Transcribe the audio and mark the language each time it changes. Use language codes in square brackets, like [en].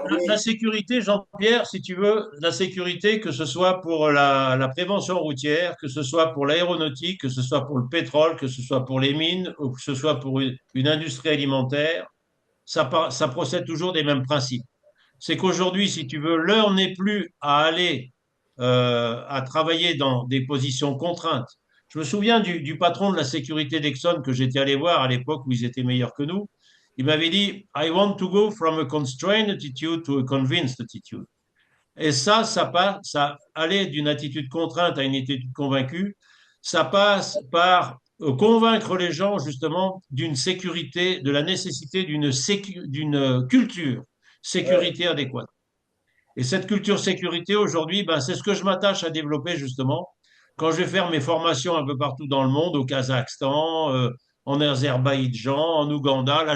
[fr] la sécurité, Jean-Pierre, si tu veux, la sécurité, que ce soit pour la prévention routière, que ce soit pour l'aéronautique, que ce soit pour le pétrole, que ce soit pour les mines, ou que ce soit pour une industrie alimentaire, ça procède toujours des mêmes principes. C'est qu'aujourd'hui, si tu veux, l'heure n'est plus à aller à travailler dans des positions contraintes. Je me souviens du patron de la sécurité d'Exxon que j'étais allé voir à l'époque où ils étaient meilleurs que nous. Il m'avait dit, [en] I want to go from a constrained attitude to a convinced attitude. [fr] Et ça aller d'une attitude contrainte à une attitude convaincue, ça passe par convaincre les gens justement d'une sécurité, de la nécessité d'une culture sécurité adéquate. Et cette culture sécurité aujourd'hui, c'est ce que je m'attache à développer justement quand je vais faire mes formations un peu partout dans le monde, au Kazakhstan, en Azerbaïdjan, en Ouganda.